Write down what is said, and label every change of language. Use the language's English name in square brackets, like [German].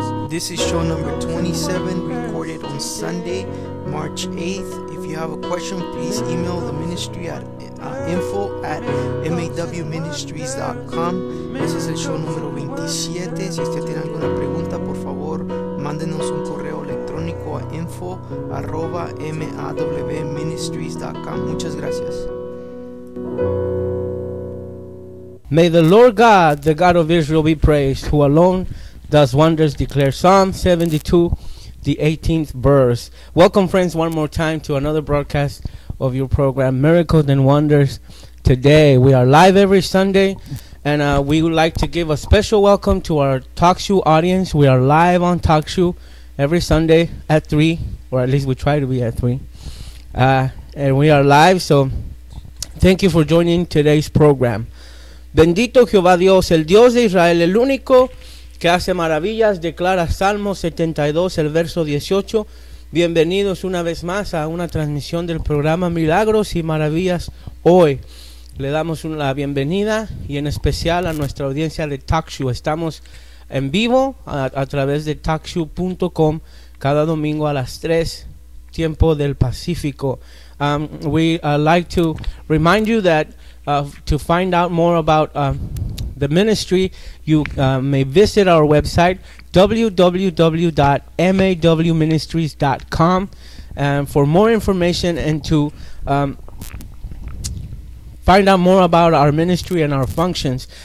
[English] This is show number 27, recorded on Sunday, March 8th. If you have a question, please email the ministry at info@mawministries.com. [Spanish] Este es el show número 27. Si usted tiene alguna pregunta, por favor, mándenos un correo electrónico a info@mawministries.com. Muchas gracias. [English] May the Lord God, the God of Israel, be praised, who alone does wonders, declare Psalm 72, the 18th verse. Welcome, friends, one more time to another broadcast of your program, Miracles and Wonders. Today, we are live every Sunday, and we would like to give a special welcome to our TalkShoe audience. We are live on TalkShoe every Sunday at 3, or at least we try to be at 3. And we are live, so thank you for joining today's program. [Spanish] Bendito Jehová Dios, el Dios de Israel, el único que hace maravillas, declara Salmo 72, el verso 18. Bienvenidos una vez más a una transmisión del programa Milagros y Maravillas Hoy. Le damos la bienvenida y en especial a nuestra audiencia de TalkShoe. Estamos en vivo a través de TalkShoe.com cada domingo a las 3, tiempo del Pacífico. [English] We like to remind you that to find out more about the ministry, you may visit our website, www.mawministries.com. And for more information and to find out more about our ministry and our functions.